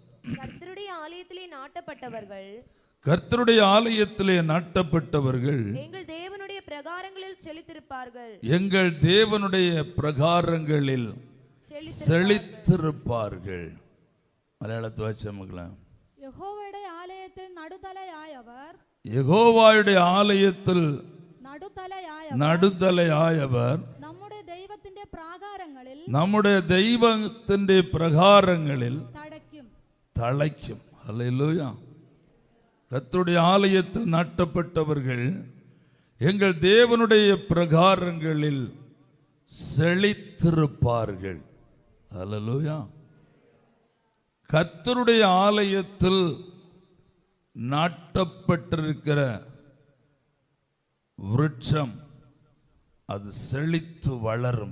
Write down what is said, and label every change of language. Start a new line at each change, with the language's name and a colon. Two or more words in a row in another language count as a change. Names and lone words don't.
Tamil: கர்த்தருடைய ஆலயத்திலே நாட்டப்பட்டவர்கள், கர்த்தருடைய ஆலயத்திலே நாட்டப்பட்டவர்கள் எங்கள் தேவனுடைய பிரகாரங்களில் செழித்திருப்பார்கள், எங்கள் தேவனுடைய பிரகாரங்களில் செழித்திருப்பார்கள். மலையாளத்தை வாசிக்கலாம்.
Malayalam: യഹോവയുടെ ആലയത്തിൽ നടുതലയായവർ, യഹോവയുടെ ആലയത്തിൽ നടുതലയായവർ നമ്മുടെ ദൈവത്തിന്റെ പ്രാകാരങ്ങളിൽ, നമ്മുടെ ദൈവത്തിന്റെ പ്രകാരങ്ങളിൽ തഴയ്ക്കും. ഹല്ലേലൂயா.
Tamil: கர்த்தருடைய ஆலயத்தில் நாட்டப்பட்டவர்கள் எங்கள் தேவனுடைய பிரகாரங்களில் செழித்திருப்பார்கள். ஹல்லேலூயா. கர்த்தருடைய ஆலயத்தில் நாட்டப்பட்டிருக்கிற விருட்சம் அது செழித்து வளரும்.